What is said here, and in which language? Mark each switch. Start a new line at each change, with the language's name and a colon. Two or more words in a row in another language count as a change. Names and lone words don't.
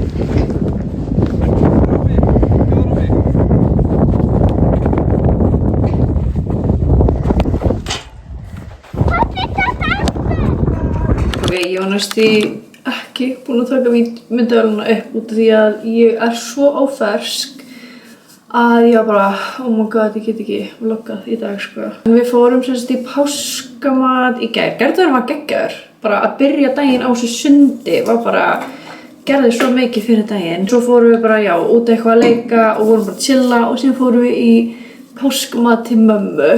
Icelandic: Ok, ég var næstu ekki búin að taka myndavélina upp út af því að ég er svo ófersk að ég var bara,
English: oh my god,
Icelandic: ég get ekki vloggað í dag, sko. Við fórum semst í páskamat í gær. Gerðurinn var geggjaður. Bara að byrja daginn á þessu sundi var bara, gerði svo mikið fyrir daginn. Svo fórum við bara, já, út eitthvað að leika og vorum bara að chilla og síðan fórum við í páskamat til mömmu.